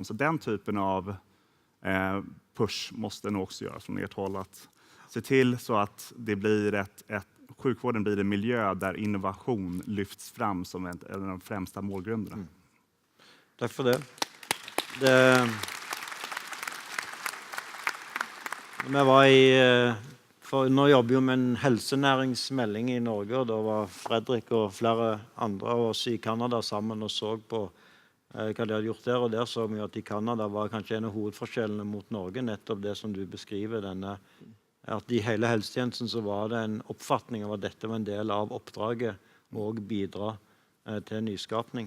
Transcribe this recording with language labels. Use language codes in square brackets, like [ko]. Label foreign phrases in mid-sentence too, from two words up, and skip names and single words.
[sv] Så den typen av push måste nog också göras från ert håll. Att se till så att det blir sjukvården blir en miljö där innovation lyfts fram som en av de främsta målgrunderna. Tack för det. [no] Vi var nå jobber jo med en helsenæringsmelding i Norge, og da var Fredrik og flere andre av oss i Kanada sammen og så på hva de hadde gjort der, og der så vi at i Kanada var kanskje en av hovedforskjellene mot Norge, nettopp det som du beskriver, at i hele helsetjenesten så var det en oppfatning av at dette var en del av oppdraget og bidra til nyskapning.